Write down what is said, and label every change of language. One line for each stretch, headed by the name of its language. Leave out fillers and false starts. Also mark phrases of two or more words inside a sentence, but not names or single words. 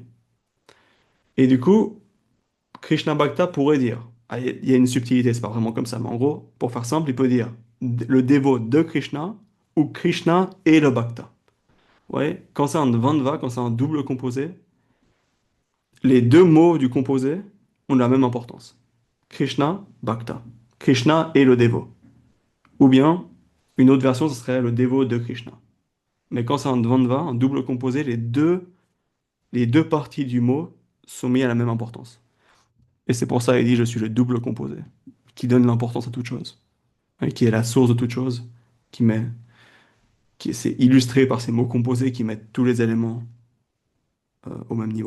French: Et du coup, Krishna Bhakta pourrait dire, ah, il y a une subtilité, c'est pas vraiment comme ça, mais en gros, pour faire simple, il peut dire le dévot de Krishna ou Krishna et le Bhakta. Ouais. Quand c'est un Dvandva, quand c'est un double composé, les deux mots du composé ont la même importance. Krishna, Bhakta. Krishna et le dévot. Ou bien, une autre version, ce serait le dévot de Krishna. Mais quand c'est un Dvandva, un double composé, les deux parties du mot sont mises à la même importance. Et c'est pour ça qu'il dit je suis le double composé, qui donne l'importance à toute chose, hein, qui est la source de toute chose, qui met, c'est illustré par ces mots composés qui mettent tous les éléments au même niveau.